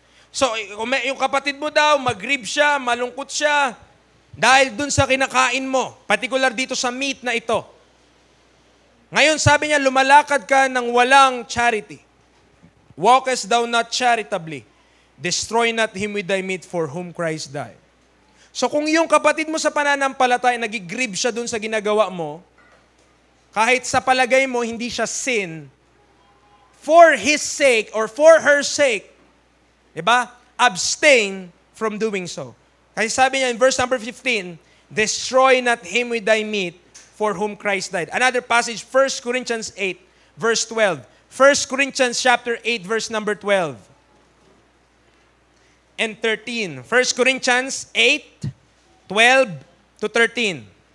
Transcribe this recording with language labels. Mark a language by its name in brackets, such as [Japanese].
[Filipino] So, yung kapatid mo daw, mag-grieve siya, malungkot siya, dahil dun sa kinakain mo, particular dito sa meat na ito. Ngayon, sabi niya, lumalakad ka ng walang charity. [English] Walkest thou not charitably, destroy not him with thy meat for whom Christ died. [Filipino] So kung yung kapatid mo sa pananampalataya, nag-grieve siya dun sa ginagawa mo, kahit sa palagay mo hindi siya sin, [English] for his sake or for her sake, [Filipino] diba? [English] Abstain from doing so. [Filipino] Kasi sabi niya [English] in verse number 15, destroy not him with thy meat for whom Christ died. Another passage, 1 Corinthians 8, verse 12. 1 Corinthians chapter 8, verse number 12. And 13. 1 Corinthians 8, 12 to 13.